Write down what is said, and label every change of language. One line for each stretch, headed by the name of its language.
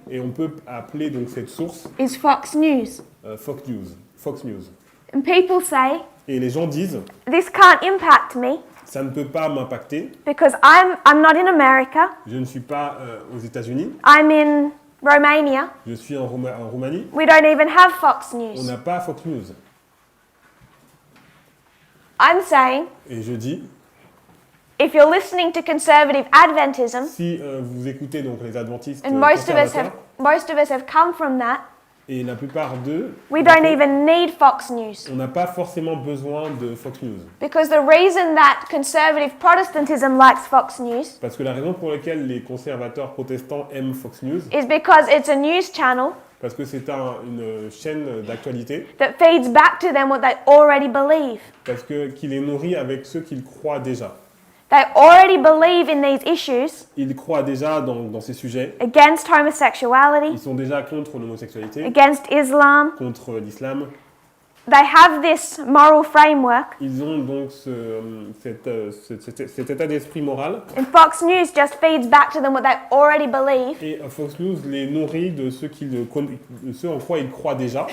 French: Et on peut appeler donc cette source
English: is Fox News.
French: Fox News. Fox News.
English: And people say,
French: Et les gens disent,
English: this can't impact me
French: ça ne peut pas m'impacter.
English: because I'm not in America.
French: Je ne suis pas aux États-Unis.
English: I'm in Romania.
French: Je suis en Roumanie.
English: We don't even have Fox
French: On
English: News.
French: n'a pas Fox News.
English: I'm saying,
French: Et je dis,
English: if you're listening to conservative Adventism,
French: si vous écoutez donc les adventistes
English: and most of us have come from that,
French: et la plupart d'eux,
English: we don't even need Fox News.
French: on n'a pas forcément besoin de Fox News.
English: Because the reason that conservative Protestantism likes Fox News
French: Parce que la raison pour laquelle les conservateurs protestants aiment Fox News,
English: is because it's a news channel
French: parce que c'est une chaîne d'actualité,
English: that feeds back to them what they already believe.
French: parce que qui les nourrit avec ceux qu'ils croient déjà.
English: They already believe in these issues
French: Ils croient déjà dans ces sujets.
English: against homosexuality,
French: Ils sont déjà contre l'homosexualité,
English: against Islam.
French: contre l'islam.
English: They have this moral framework,
French: Ils ont donc cet état d'esprit moral.
English: and Fox News just feeds back to them what they already believe
French: Et Fox News les nourrit de ce en quoi ils croient déjà